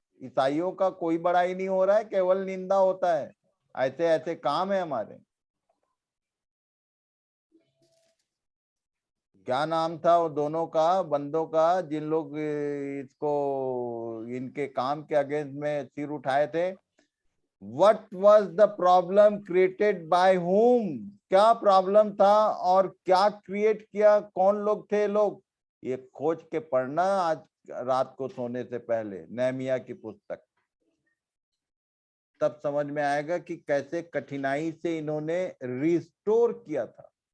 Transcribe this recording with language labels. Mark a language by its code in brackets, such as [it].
[hi] ईसाइयों का कोई बड़ाई नहीं हो रहा है, केवल निंदा होता है। ऐसे ऐसे काम है हमारे। क्या नाम था वो दोनों का, बंदों का, जिन लोग इसको इनके काम के अगेंस्ट में सिर उठाए थे? [en] What was the problem created by whom? [hi] क्या प्रॉब्लम था और क्या क्रिएट किया, कौन लोग थे लोग? ये खोज के पढ़ना आज रात को सोने से पहले नेहमिया की पुस्तक, तब समझ में आएगा कि कैसे कठिनाई से इन्होंने रिस्टोर किया था।